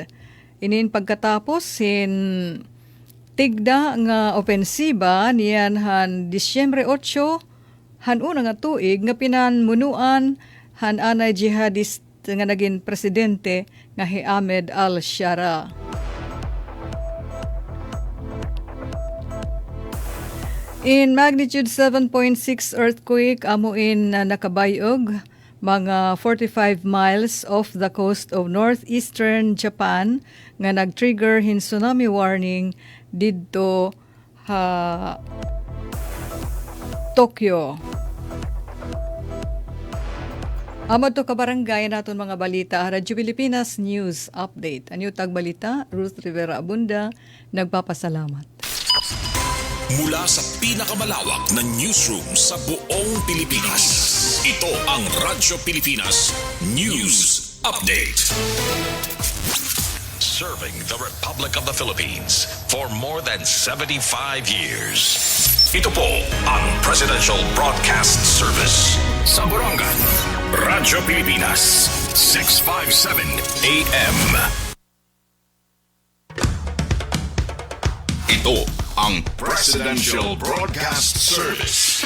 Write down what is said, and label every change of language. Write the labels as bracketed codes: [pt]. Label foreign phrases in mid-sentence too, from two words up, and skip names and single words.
[war] Inin pagkatapos hin tigda nga opensiba niyan han Disyembre 8 han una nga tuig nga pinanmunuan han anay jihadist nga naging presidente nga si Ahmed al-Shara. In [en] magnitude 7.6 earthquake [war] amuin nakabayog mga [en] 45 miles off the coast of northeastern Japan [war] nga nag-trigger hin [en] tsunami warning [war] didto Tokyo. Amad to kabarangay naton mga balita, Radyo Pilipinas News Update. Anyo tagbalita, Ruth Rivera Abunda, nagpapasalamat. [tl] Mula sa pinakamalawak na newsroom sa buong Pilipinas, ito ang Radyo Pilipinas News Update. [en] Serving the Republic of the Philippines for more than 75 years. [tl] Ito po ang Presidential Broadcast Service sa Borongan, Radyo Pilipinas, 657 AM. Ito ang Presidential Broadcast Service.